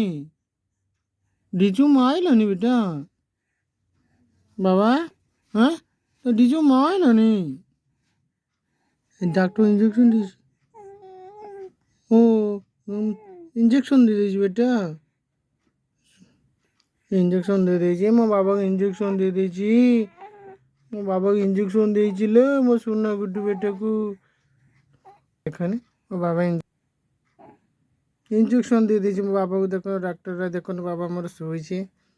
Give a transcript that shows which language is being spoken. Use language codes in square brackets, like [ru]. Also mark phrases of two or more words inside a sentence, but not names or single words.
[bn] ডিজু মাইলো নি বেটা বাবা? হ্যাঁ, তো ডিজু মাইলো নি? ডাক্তার ইঞ্জেকশন দিয়েছি। ও, ইঞ্জেকশন দিয়ে দিয়েছি বেটা। ইঞ্জেকশন দিয়ে দিয়েছি, [or] ମୋ ବାବାକୁ ଇଞ୍ଜେକ୍ସନ୍ ଦେଇ ଦେଇଛି। ମୋ ବାବାକୁ ଇଞ୍ଜେକ୍ସନ୍ ଦେଇছিল ମୋ ସୁନା ଗୁଡୁ ବେଟାକୁ। ଦେଖନି ମୋ ବାବା ଇଞ୍ଜେକ୍ସନ୍ ଦେଇ ଦେଇଛି ମୋ ବାବାକୁ। ଦେଖ ଡାକ୍ତର ଦେଖନ୍ତୁ, ବାବା ମୋର ଶୋଇଛି।